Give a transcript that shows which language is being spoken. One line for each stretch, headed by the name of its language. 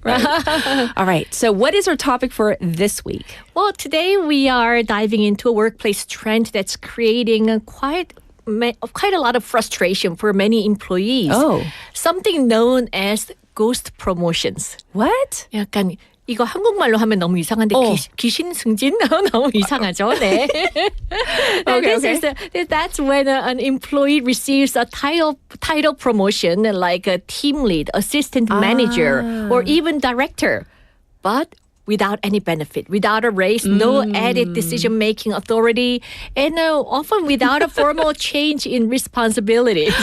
English: Right. All right. So what is our topic for this week? Well, today we are diving into a workplace trend that's creating quite a lot of frustration for many employees. Oh. Something known as ghost promotions. What?
Korean: 약간 이거 한국말로 하면 너무 이상한데 귀신 승진 너무 이상하죠. 네.
English: That's when an employee receives a title promotion like a team lead, assistant manager, or even director, but without any benefit, without a raise, no added decision-making authority, and often without a formal change in responsibilities.